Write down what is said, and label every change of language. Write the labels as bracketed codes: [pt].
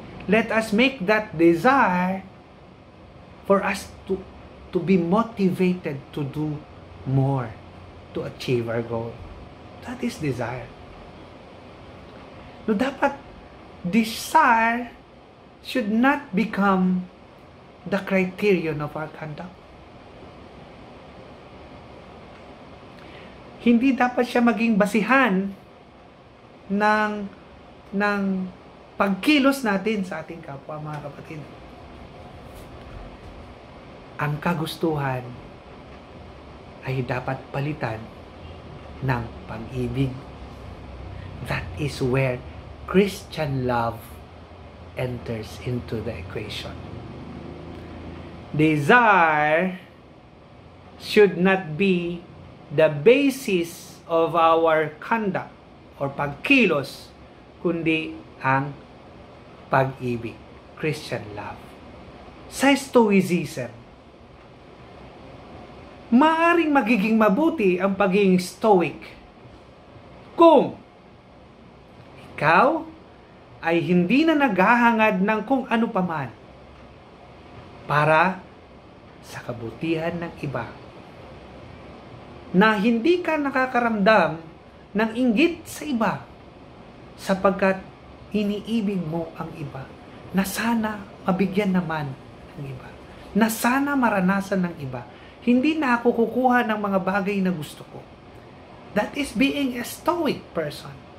[en] Let us make that desire for us to be motivated to do more, to achieve our goal. That is desire. No, dapat desire should not become the criterion of our conduct. [tl] Hindi dapat siya maging basihan ng pagkilos natin sa ating kapwa, mga kapatid. Ang kagustuhan ay dapat palitan ng pag-ibig. [en] That is where Christian love enters into the equation. Desire should not be the basis of our conduct or pagkilos, [tl] kundi ang pag-ibig, [en] Christian love. [tl] Sa Stoicism, maaring magiging mabuti ang pagiging stoic kung ikaw ay hindi na naghahangad ng kung ano paman para sa kabutihan ng iba, na hindi ka nakakaramdam ng inggit sa iba sapagkat iniibig mo ang iba, na sana mabigyan naman ng iba, na sana maranasan ng iba. Hindi na ako kukuha ng mga bagay na gusto ko. [en] That is being a stoic person.